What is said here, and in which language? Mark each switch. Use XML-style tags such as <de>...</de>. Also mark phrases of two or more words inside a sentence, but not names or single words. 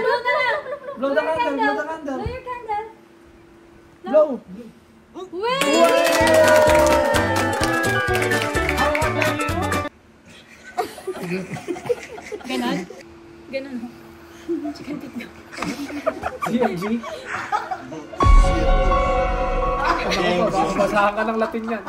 <en>Blow the candle, blow the candle. Blow your candle. Blow.</en> <tl>Ganon? Ganon.</tl> <en>Chicken tiktok.</en> <tl>GMG. Basahan ka ng Latin yan.</tl>